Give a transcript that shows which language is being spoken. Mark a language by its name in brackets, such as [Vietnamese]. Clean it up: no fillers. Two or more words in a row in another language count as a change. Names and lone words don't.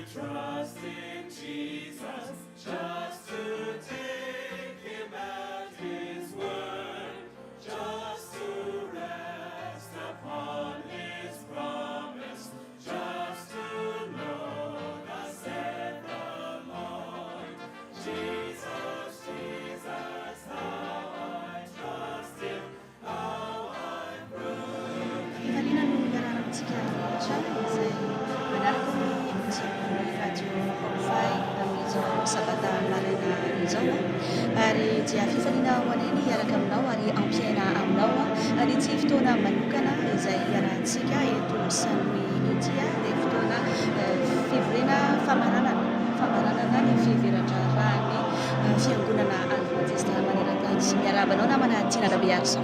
[English] trust in Jesus, just to take him at his word, just to rest upon his promise, just to know thus said the Lord. Jesus, Jesus, how I trust him, how I prove. [Malagasy] Ivalina no iararantsika trano izay manaraka ny mijery radio Hopfy amin'izao sabata maraina izao ary dia fifaliana ho aneny iaraka aminao ary ampiaina aminao ary ty fotoana manokana izay iarahantsika eto Sanoy ety dia fotoana fivorena famaranana ny fiheveran-drarahany fiangonana adventiste maneran-tany sy miarabanao namana Tina Rabearson.